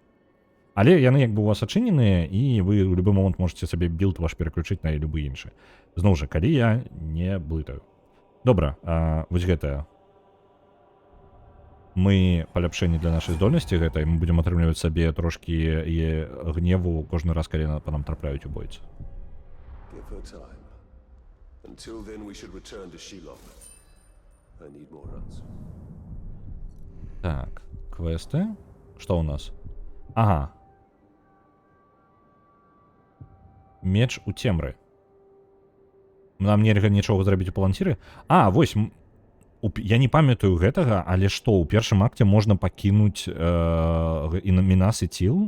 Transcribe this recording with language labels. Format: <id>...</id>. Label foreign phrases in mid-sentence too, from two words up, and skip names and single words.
<be>Але яны як бы у вас адчыненыя, і вы ў любы момант можете сабе білд ваш пераключыць на любы іншы. Зноў жа, калі я не блытаю. Добра, вось гэтая. Мы паляпшэнні для нашай здольнасці гэтай, мы будзем атрымліваць сабе трошкі гневу кожны раз, калі па нам трапляюць у бойцы.</be> <en>Give her time. Until then we should return to Shelob. I need more runs.</en> <be>Так, квесты. Што ў нас? Ага. Меч у цемры. Нам нельга нічога зрабіць у паланціры? Вось, я не памятаю гэтага, але што, у першым акце можна пакінуць Мінас іЦіл?</be>